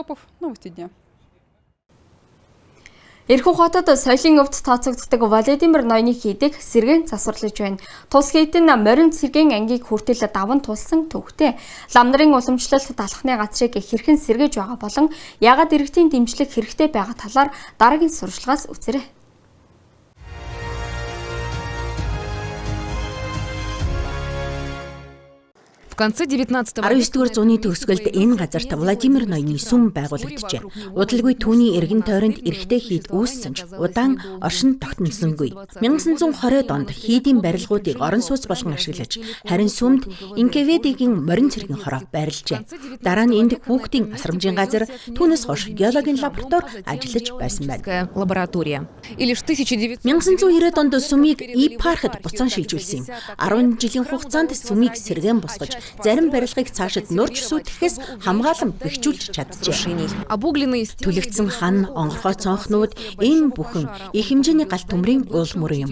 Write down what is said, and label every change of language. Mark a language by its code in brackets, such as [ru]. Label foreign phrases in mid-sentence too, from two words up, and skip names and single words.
[mn] Эрхүү хотод соёлын өвд тооцогддог Владимир Ноёны хийдэг сэргээн засварлаж байна. Тус хийдэн морин сэргээн ангийг хүртэл даван тулсан төвхтэй. Лам нарын уламжлалт талхны газрыг хэрхэн сэргээж байгаа болон яагаад иргэдийн дэмжлэг хэрэгтэй байгаа талаар дараагийн сурвалжлагаас үзээрэй. [ru] В конце 19 [mn] 19-р зууны төгсгөлд энэ газарт Владимир Ноёны сүм байгуулагджээ. Удалгүй түүний эргэн тойронд эрэгтэй хийд үүссэн ч удаан оршин тогтносонгүй. 1920-д онд хийдийн барилгуудыг орон сууц болгон ашиглаж, харин сүмд Инкеведигийн морин цэргийн хороо байрлажээ. Дараа нь энд хүүхдийн асрамжийн газар, түүнээс хойш геологийн лаборатори ажиллаж байсан байна. [ru] лаборатория. И лишь 1900 [mn] 1990-д онд сүмийг епархид буцаан шилжүүлсэн юм. 10 жилийн хугацаанд сүмийг сэргээн босгож, зарим барилгыг цаашид нурж сүйтгэхээс хамгаалан бэхжүүлж чаджээ. [ru] обугленные [mn] Түлэгдсэн хан, онгорхой цонхнууд энэ бүхэн их хэмжээний галт төмрийн уул мөрөн юм.